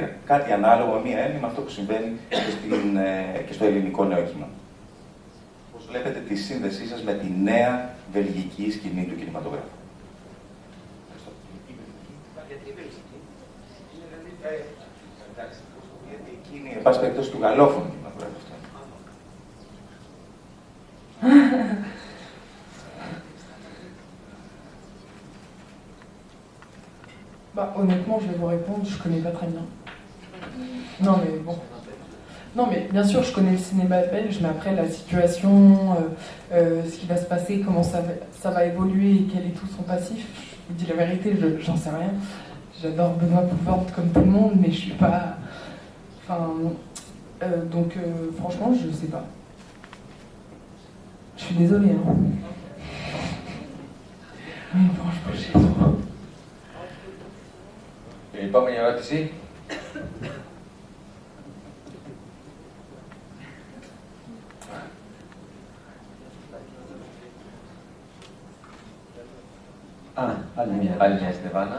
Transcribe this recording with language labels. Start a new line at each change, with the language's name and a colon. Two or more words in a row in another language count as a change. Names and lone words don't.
Greek: Κάτι ανάλογο με μία έννοια με αυτό που συμβαίνει και στο ελληνικό νέο κύμα. Πώς βλέπετε τη σύνδεσή σας με τη νέα βελγική σκηνή του κινηματογράφου? Γιατί εκείνη, εν πάση περιπτώσει, του γαλλόφωνου κινηματογράφου αυτό.
French: Bah, honnêtement, je vais vous répondre, je connais pas très bien. Non, mais bon. Non, mais bien sûr, je connais le cinéma belge, mais après, la situation, ce qui va se passer, comment ça va évoluer et quel est tout son passif, je vous dis la vérité, j'en sais rien. J'adore Benoît Poelvoorde comme tout le monde, mais je suis pas... Enfin... donc, franchement, je sais pas. Je suis désolée, hein. Mais franchement, je sais pas.
Greek: Η επόμενη ερώτηση. Άλλη μια στην Εβάνα.